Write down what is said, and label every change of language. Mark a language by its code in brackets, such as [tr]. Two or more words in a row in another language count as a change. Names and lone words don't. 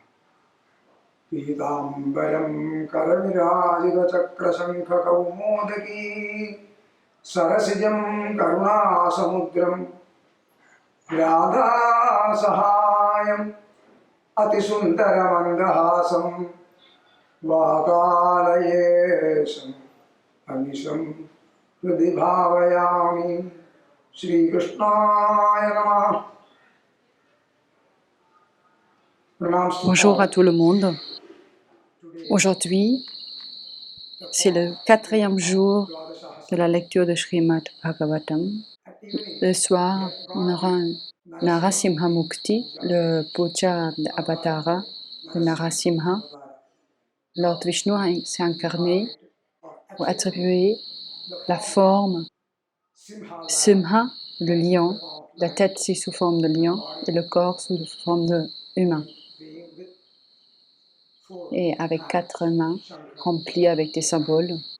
[sa] पीताम्बरं करविराजितचक्रशङ्खकौमोदकी सरसिजं करुणासमुद्रं राधासहायम् अतिसुन्दरमन्दहासं वातालयेशम् अनिशं हृदि भावयामि। श्रीकृष्णाय नमः। [fr] Bonjour à tout le monde. Aujourd'hui, c'est le 4e jour de la lecture de Srimad Bhagavatam. Le soir, on aura un Narasimha Mukti, le puja d'Avatara de Narasimha. Lord Vishnu s'est incarné pour attribuer la forme Simha, le lion, la tête sous forme de lion et le corps sous forme de humain. Et avec 4 mains remplies avec des symboles.